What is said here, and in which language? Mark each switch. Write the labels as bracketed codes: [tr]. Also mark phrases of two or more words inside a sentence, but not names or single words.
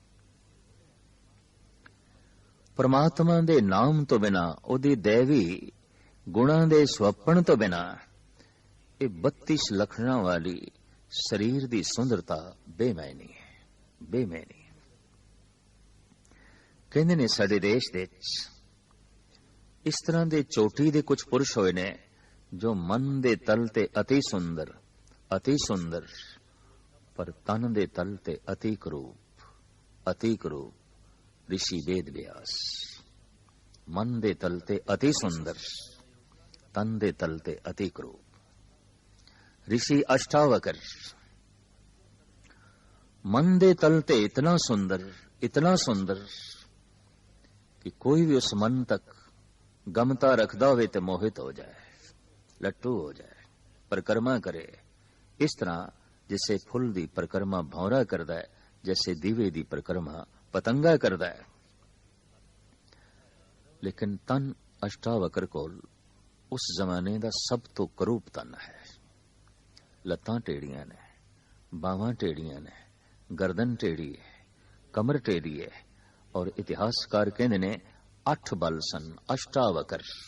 [pa] ਪਰਮਾਤਮਾ ਦੇ ਨਾਮ ਤੋਂ ਬਿਨਾ, ਓਦੀ ਦੈਵੀ ਗੁਣਾਂ ਦੇ ਸਵਪਨ ਤੋਂ ਬਿਨਾ, ਏ 32 ਲੱਖਣਾ ਵਾਲੀ ਸ਼ਰੀਰ ਦੀ ਸੁੰਦਰਤਾ ਬੇਮਾਇਨੀ ਹੈ, ਬੇਮਾਇਨੀ। ਕਹਿੰਦੇ ਨੇ ਸਾਡੇ ਦੇਸ਼ ਦੇ ਇਸ ਤਰ੍ਹਾਂ ਦੇ ਚੋਟੀ ਦੇ ਕੁਝ ਪੁਰਸ਼ ਹੋਏ ਨੇ ਜੋ ਮਨ ਦੇ ਤਲ ਤੇ ਅਤਿ ਸੁੰਦਰ, ਅਤਿ ਸੁੰਦਰ, ਪਰ ਤਨ ਦੇ ਤਲ ਤੇ ਅਤਿ ਕਰੂਪ, ਅਤਿ ਕਰੂਪ। ਰਿਸ਼ੀ ਵੇਦ ਵਿਆਸ। ਮਨ ਦੇ ਤਲ ਤੇ ਅਤਿ ਸੁੰਦਰ, ਤਨ ਦੇ ਤਲ ਤੇ ਅਤਿ ਕਰੂਪ। ਰਿਸ਼ੀ ਅਸ਼ਟਾਵਕਰ। ਮਨ ਦੇ ਤਲ ਤੇ ਇਤਨਾ ਸੁੰਦਰ, ਇਤਨਾ ਸੁੰਦਰ ਕਿ ਕੋਈ ਭੀ ਉਸ ਮਨ ਤਕ ਗਮਤਾ ਰੱਖਦਾ ਹੋਵੇ ਤੇ ਮੋਹਿਤ ਹੋ ਜਾਏ, ਲੱਟੂ ਹੋ ਜਾਏ, ਪਰਿਕਰਮਾ ਕਰੇ। ਇਸ ਤਰ੍ਹਾਂ ਜਿਸੇ ਫੁੱਲ ਦੀ ਪਰਿਕਰਮਾ ਭੌਰਾ ਕਰਦਾ ਹੈ, ਜੈਸੇ ਦੀਵੇ ਦੀ ਪਰਿਕਰਮਾ ਪਤੰਗਾ ਕਰਦਾ ਹੈ। ਲੇਕਿਨ ਤਨ ਅਸ਼ਟਾਵਕਰ ਕੋਲ ਉਸ ਜ਼ਮਾਨੇ ਦਾ ਸਭ ਤੋਂ ਕਰੂਪ ਤਨ ਹੈ। ਲੱਤਾਂ ਟੇਢੀਆਂ ਨੇ, ਬਾਹਵਾਂ ਟੇਢੀਆਂ ਨੇ, ਗਰਦਨ ਟੇਢੀ ਹੈ, ਕਮਰ ਟੇਢੀ ਹੈ, ਔਰ ਇਤਿਹਾਸਕਾਰ ਕਹਿੰਦੇ ਨੇ 8 ਬਲ ਸਨ, ਅਸ਼ਟਾਵਕਰ।